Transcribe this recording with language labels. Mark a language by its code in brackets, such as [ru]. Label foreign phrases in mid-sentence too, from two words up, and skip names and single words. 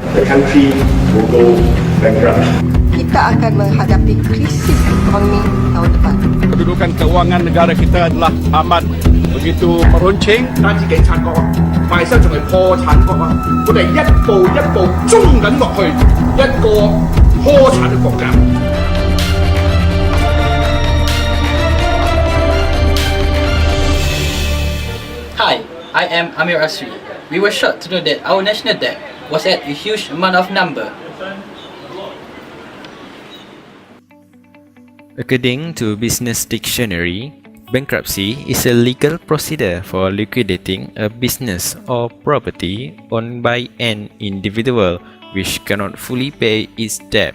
[en] the country will go bankrupt. [ms] Kita akan menghadapi krisis ekonomi tahun depan. Kedudukan keuangan negara kita adalah amat begitu meruncing. [yue] 單止警察局，賣身仲係破產局啊！我哋一步一步衝緊落去一個破產嘅國家。 [en] Hi, I am Amir Asri. We were shocked to know that our national debt was at a huge amount of number. According to Business Dictionary, bankruptcy is a legal procedure for liquidating a business or property owned by an individual which cannot fully pay its debt.